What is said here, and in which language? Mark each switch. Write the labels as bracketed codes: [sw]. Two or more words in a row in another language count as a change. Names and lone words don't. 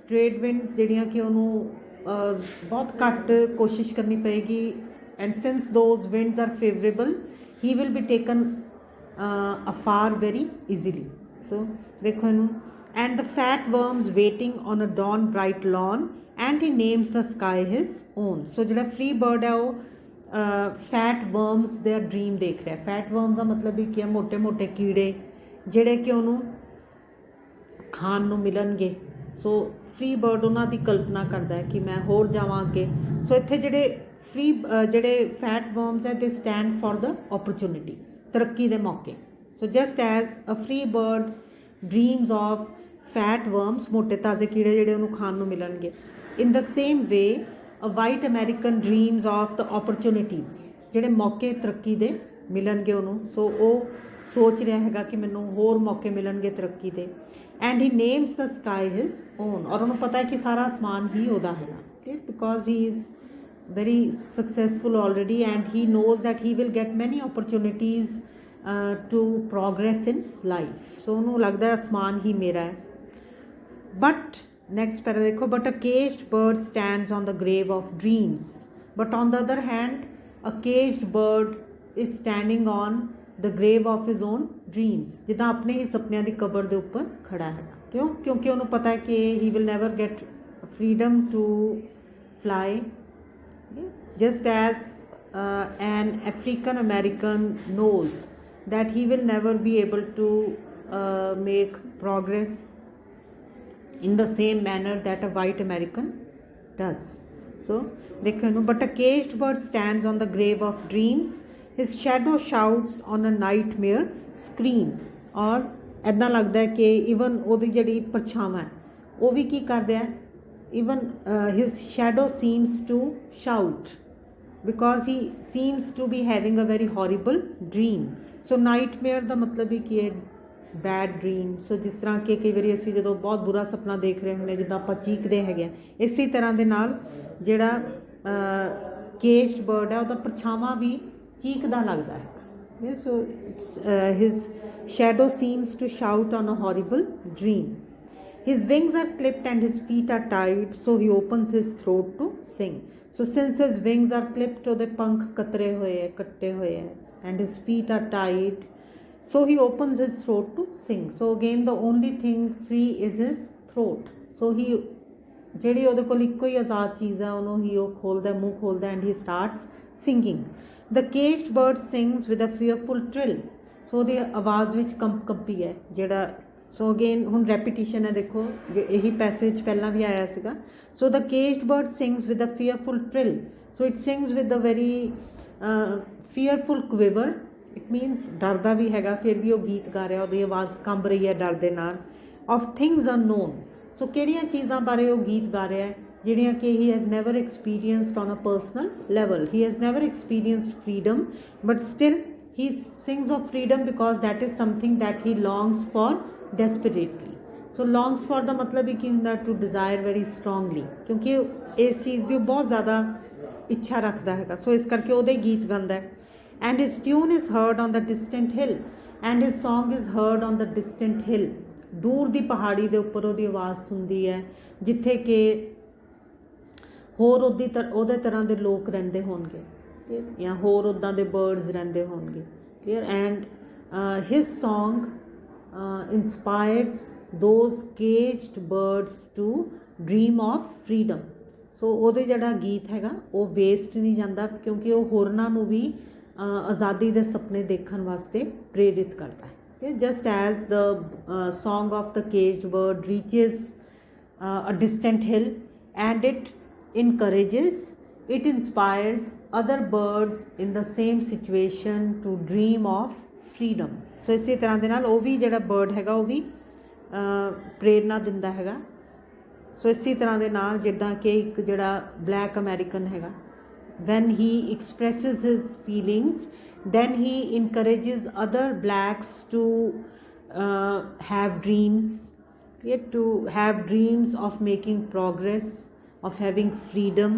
[en] trade winds [pa] ਜਿਹੜੀਆਂ ਕਿ ਉਹਨੂੰ ਬਹੁਤ ਘੱਟ ਕੋਸ਼ਿਸ਼ ਕਰਨੀ ਪਏਗੀ, [en] and since those winds are favourable he will be taken afar very easily. [pa] ਸੋ ਦੇਖੋ ਇਹਨੂੰ, [en] and the fat worms waiting on a dawn bright lawn and he names the sky his own। [pa] ਸੋ ਜਿਹੜਾ [en] free bird [pa] ਹੈ ਉਹ [en] fat worms [pa] ਦਾ ਡਰੀਮ ਦੇਖ ਰਿਹਾ। [en] fat worms [pa] ਦਾ ਮਤਲਬ ਵੀ ਕੀ ਹੈ? ਮੋਟੇ ਮੋਟੇ ਕੀੜੇ ਜਿਹੜੇ ਕਿ ਉਹਨੂੰ ਖਾਣ ਨੂੰ ਮਿਲਣਗੇ। ਸੋ [en] free bird [pa] ਉਹਨਾਂ ਦੀ ਕਲਪਨਾ ਕਰਦਾ ਹੈ ਕਿ ਮੈਂ ਹੋਰ ਜਾਵਾਂ ਅੱਗੇ। ਸੋ ਇੱਥੇ ਜਿਹੜੇ [en] fat worms [pa] ਹੈ [en] they stand for the opportunities, [pa] ਤਰੱਕੀ ਦੇ ਮੌਕੇ। [en] so just as a free bird dreams of fat worms, [pa] ਮੋਟੇ ਤਾਜ਼ੇ ਕੀੜੇ ਜਿਹੜੇ ਉਹਨੂੰ ਖਾਣ ਨੂੰ ਮਿਲਣਗੇ, [en] in the same way a white American dreams of the opportunities, [pa] ਜਿਹੜੇ ਮੌਕੇ ਤਰੱਕੀ ਦੇ ਮਿਲਣਗੇ ਉਹਨੂੰ। ਸੋ ਉਹ ਸੋਚ ਰਿਹਾ ਹੈਗਾ ਕਿ ਮੈਨੂੰ ਹੋਰ ਮੌਕੇ ਮਿਲਣਗੇ ਤਰੱਕੀ ਦੇ। [en] and he names the sky his own, [pa] ਔਰ ਉਹਨੂੰ ਪਤਾ ਹੈ ਕਿ ਸਾਰਾ ਅਸਮਾਨ ਹੀ ਉਹਦਾ ਹੈਗਾ। [en] okay, because he is very successful already and he knows that he will get many opportunities to progress in life. [pa] ਸੋ ਉਹਨੂੰ ਲੱਗਦਾ ਅਸਮਾਨ ਹੀ ਮੇਰਾ ਹੈ। [en] ਬਟ next para dekho, but a caged bird stands on the grave of dreams, but on the other hand a caged bird is standing on the grave of his own dreams। [pa] ਜਿੱਦਾਂ ਆਪਣੇ ਹੀ ਸੁਪਨਿਆਂ ਦੀ ਕਬਰ ਦੇ ਉੱਪਰ ਖੜਾ ਹੈਗਾ। ਕਿਉਂ? ਕਿਉਂਕਿ ਉਹਨੂੰ ਪਤਾ ਹੈ ਕਿ [en] he will never get freedom to fly, just as an African American knows that he will never be able to make progress in the same manner that a white American does। [pa] So ਦੇਖੋ ਇਹਨੂੰ, [en] but a caged bird stands on the grave of dreams, his shadow shouts on a nightmare scream। [pa] ਔਰ ਇੱਦਾਂ ਲੱਗਦਾ ਹੈ ਕਿ ਈਵਨ ਉਹਦੀ ਜਿਹੜੀ ਪਰਛਾਵਾਂ ਹੈ ਉਹ ਵੀ ਕੀ ਕਰ ਰਿਹਾ ਹੈ? [en] ਈਵਨ his shadow seems to shout because he seems to be having a very horrible dream। so nightmare [pa] ਦਾ ਮਤਲਬ ਹੀ ਕੀ ਹੈ? [en] bad dream. [pa] ਸੋ ਜਿਸ ਤਰ੍ਹਾਂ ਕਿ ਕਈ ਵਾਰੀ ਅਸੀਂ ਜਦੋਂ ਬਹੁਤ ਬੁਰਾ ਸੁਪਨਾ ਦੇਖ ਰਹੇ ਹੁੰਦੇ, ਜਿੱਦਾਂ ਆਪਾਂ ਚੀਕਦੇ ਹੈਗੇ ਆ, ਇਸੇ ਤਰ੍ਹਾਂ ਦੇ ਨਾਲ ਜਿਹੜਾ [en] caged bird [pa] ਹੈ ਉਹਦਾ ਪਰਛਾਵਾਂ ਵੀ ਚੀਕਦਾ ਲੱਗਦਾ ਹੈ। [en] so his shadow seems to shout on a horrible dream. his wings are clipped and his feet are tied, so he opens his throat to sing. so since his wings are clipped, [pa] ਉਹਦੇ ਪੰਖ ਕੱਤੇ ਹੋਏ ਹੈ, [en] and his feet are tied, so he opens his throat to sing। so again the only thing free is his throat। so he [pa] ਜਿਹੜੀ ਉਹਦੇ ਕੋਲ ਇੱਕੋ ਹੀ ਆਜ਼ਾਦ ਚੀਜ਼ ਹੈ ਉਹਨੂੰ ਹੀ ਉਹ ਖੋਲ੍ਹਦਾ, ਮੂੰਹ ਖੋਲ੍ਹਦਾ, [en] and he starts singing. the caged bird sings with a fearful trill। [pa] so ਉਹਦੀ ਆਵਾਜ਼ ਵਿੱਚ ਕੰਪੀ ਹੈ ਜਿਹੜਾ। [en] so again [pa] ਹੁਣ ਰੈਪੀਟੀਸ਼ਨ ਹੈ, ਦੇਖੋ ਇਹੀ ਪੈਸੇਜ ਪਹਿਲਾਂ ਵੀ ਆਇਆ ਸੀਗਾ। [en] so the caged bird sings with a fearful trill। so it sings with a very fearful quiver। it means [pa] ਡਰਦਾ ਵੀ ਹੈਗਾ, ਫਿਰ ਵੀ ਉਹ ਗੀਤ ਗਾ ਰਿਹਾ, ਉਹਦੀ ਆਵਾਜ਼ ਕੰਬ ਰਹੀ ਹੈ ਡਰ ਦੇ ਨਾਲ। [en] of things unknown. [pa] ਸੋ ਕਿਹੜੀਆਂ ਚੀਜ਼ਾਂ ਬਾਰੇ ਉਹ ਗੀਤ ਗਾ ਰਿਹਾ ਹੈ? ਜਿਹੜੀਆਂ ਕਿ [en] he has never experienced on a personal level. He has never experienced freedom, but still he sings of freedom because that is something that he longs for desperately. So longs for [pa] ਦਾ ਮਤਲਬ ਹੀ ਕੀ ਹੁੰਦਾ, [en] to desire very strongly, [pa] ਕਿਉਂਕਿ ਇਸ ਚੀਜ਼ ਦੀ ਬਹੁਤ ਜ਼ਿਆਦਾ ਇੱਛਾ ਰੱਖਦਾ ਹੈਗਾ, ਸੋ ਇਸ ਕਰਕੇ ਉਹਦੇ ਗੀਤ ਗਾਉਂਦਾ ਹੈ. [en] And his tune is heard on the distant hill, and his song is heard on the distant hill. [pa] ਦੂਰ ਦੀ ਪਹਾੜੀ ਦੇ ਉੱਪਰ ਉਹਦੀ ਆਵਾਜ਼ ਸੁਣਦੀ ਹੈ, ਜਿੱਥੇ ਕਿ ਹੋਰ ਉਹਦੇ ਤਰ੍ਹਾਂ ਦੇ ਲੋਕ ਰਹਿੰਦੇ ਹੋਣਗੇ ਜਾਂ ਹੋਰ ਉੱਦਾਂ ਦੇ ਬਰਡਸ ਰਹਿੰਦੇ ਹੋਣਗੇ. [en] clear. and his song inspires those caged birds to dream of freedom. [pa] ਸੋ ਉਹਦੇ ਜਿਹੜਾ ਗੀਤ ਹੈਗਾ ਉਹ ਵੇਸਟ ਨਹੀਂ ਜਾਂਦਾ, ਕਿਉਂਕਿ ਉਹ ਹੋਰਨਾਂ ਨੂੰ ਵੀ ਆਜ਼ਾਦੀ ਦੇ ਸੁਪਨੇ ਦੇਖਣ ਵਾਸਤੇ ਪ੍ਰੇਰਿਤ ਕਰਦਾ ਹੈ. [en] Just as the song of the caged bird reaches a distant hill and it encourages, it inspires other birds in the same situation to dream of freedom. [pa] ਸੋ ਇਸੇ ਤਰ੍ਹਾਂ ਦੇ ਨਾਲ ਉਹ ਵੀ ਜਿਹੜਾ ਬਰਡ ਹੈਗਾ ਉਹ ਵੀ ਪ੍ਰੇਰਨਾ ਦਿੰਦਾ ਹੈਗਾ. ਸੋ ਇਸੇ ਤਰ੍ਹਾਂ ਦੇ ਨਾਲ ਜਿੱਦਾਂ ਕਿ ਇੱਕ ਜਿਹੜਾ [en] black American [pa] ਹੈਗਾ, [en] when he expresses his feelings, then he encourages other blacks to have dreams, to have dreams of making progress, of having freedom.